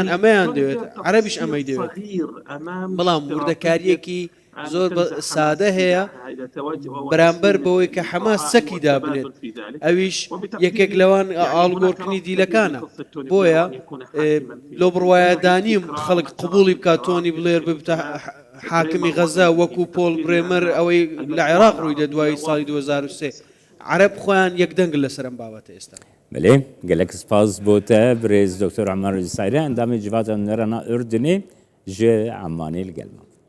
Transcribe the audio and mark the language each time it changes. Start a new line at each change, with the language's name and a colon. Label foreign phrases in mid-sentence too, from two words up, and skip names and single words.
Central Kurdish: ئەمەیان دەوێت عەرەبیش ئەمەی دەوێت بەڵام وردەکاریەکی زۆر سادە هەیە بەرامبەر بەوەی کە حەماس سەکی دابنێت ئەویش یەکێک لەوان ئاڵگۆڕکردنی دیلەکانە بۆیە لۆ بڕوایەدانیم خەڵک قبوڵی بکات تۆنی بلێر ببتە حاکمی غەزە وەکو پۆل برێمەر ئەوەی لە عێراق ڕووی دە دوای ساڵی 2023 عەرەب خۆیان یەکدەنگ لەسەر ئەم بابەتە ئێستا
Kurdish: بلێ gelek spas بۆ te birêz Dr. Emer Sayre endamê civata nerana Ürdünê ji Emanê li gel me.